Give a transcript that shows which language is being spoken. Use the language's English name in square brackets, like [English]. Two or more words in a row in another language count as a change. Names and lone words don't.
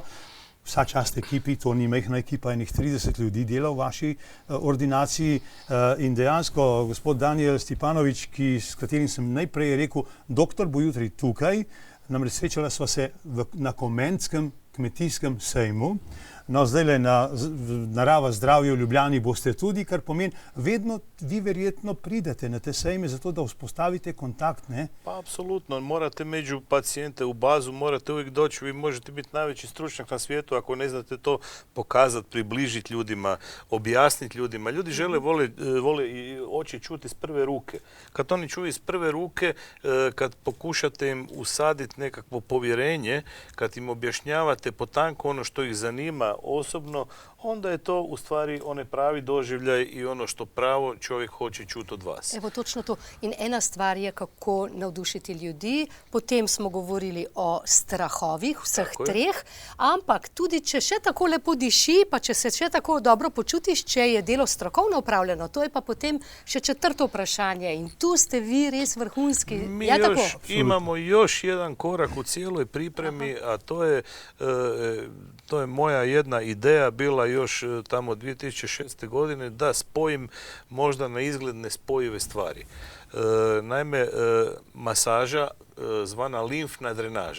[Slovenian] Vsa čast ekipi, to ni majhna ekipa, enih 30 ljudi dela v vaši ordinaciji in dejansko gospod Daniel Stipanovič, s katerim sem najprej rekel, doktor bo jutri tukaj, namreč srečala sva se na Komentskem kmetijskem sejmu. No, zdajle na Narava zdravje v Ljubljani boste tudi, kar pomeni, vedno vi verjetno pridete na te sejme zato da uspostavite kontakt, ne? [Croatian] Pa apsolutno, morate među pacijente u bazu, morate uvijek doći, vi možete biti najveći stručnjak na svijetu, ako ne znate to pokazati, približiti ljudima, objasniti ljudima. Ljudi vole i oči čuti iz prve ruke. Kad oni čuju iz prve ruke, kad pokušate im usaditi nekakvo povjerenje, kad im objašnjavate potanko ono što ih zanima osobno, onda je to u stvari onaj pravi doživljaj i ono što pravo čovjek hoče čuti od vas. [Slovenian] Evo, točno to. In ena stvar je, kako navdušiti ljudi, potem smo govorili o strahovih, vseh treh, ampak tudi, če še tako lepo diši, pa če se še tako dobro počutiš, če je delo strokovno upravljeno, to je pa potem še 4. vprašanje in tu ste vi res vrhunski. [Croatian] Mi imamo još jedan korak u cijeloj pripremi, a to je moja jedna ideja bila još tamo 2006. godine da spojim možda na izgled nespojive stvari. Naime, masaža zvana limfna drenaža.